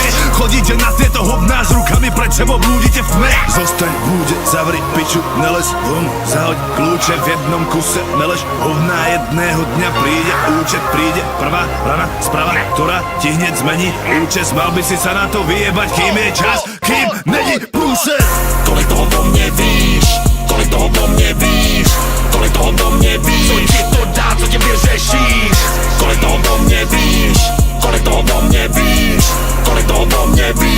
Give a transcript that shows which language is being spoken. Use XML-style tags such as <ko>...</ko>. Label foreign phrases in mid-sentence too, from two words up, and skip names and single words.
<sk>Chodíte na tieto hovná s rukami pred sebou, blúdite v tme. Zostaň v búde, zavri piču, nelez von, zahoď kľúče v jednom kuse, meleš hovná, jedného dňa príde účet, príde prvá rana sprava, ktorá ti hneď zmení účet. Mal by si sa na to vyjebať, kým je čas, kým není prúser.</sk> <cs>Kolik toho o mě víš, kolik toho o mě víš, kolik toho o mě víš. Co ti to dá, co tě vyřešíš, kolik toho o mě víš, kolik toho o mě víš, kolik toho o mě víš.</cs>